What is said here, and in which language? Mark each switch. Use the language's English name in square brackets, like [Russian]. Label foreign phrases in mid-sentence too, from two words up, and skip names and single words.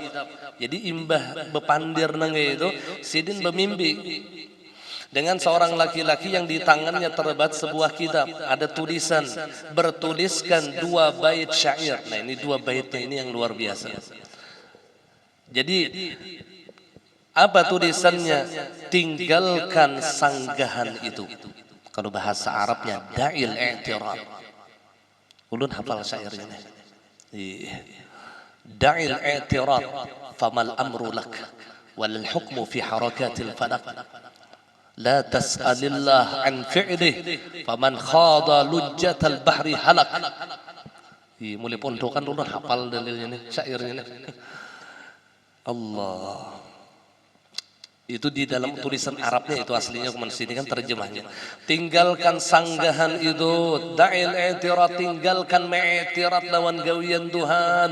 [Indonesian] Jadi [Banjar] imbah bepandir nangge itu, [Indonesian] Sidin bermimpi dengan seorang laki-laki yang di tangannya terdapat sebuah kitab. Ada tulisan, bertuliskan 2 bait syair. Nah ini 2 baitnya ini yang luar biasa. Jadi apa tulisannya? Tinggalkan sanggahan itu. Kalau bahasa Arabnya [Arabic] دع الاعتراض. [Banjar] Ulun hafal syairnya. [Arabic] دع الاعتراض فما الأمر لك والحكم في حركات الفلك. لا تسأل الله عن فعله فمن خاض لجة البحر هلك. [Banjar] Mulai pondokan ulun hafal dalilnya nih, syairnya nih. Allah. [Indonesian] Itu di dalam tulisan Arabnya itu aslinya cuman sini kan terjemahnya. Tinggalkan sanggahan itu, [Arabic] دع الاعتراض, [Indonesian] tinggalkan ma'itirat [Banjar] lawan gawian Tuhan.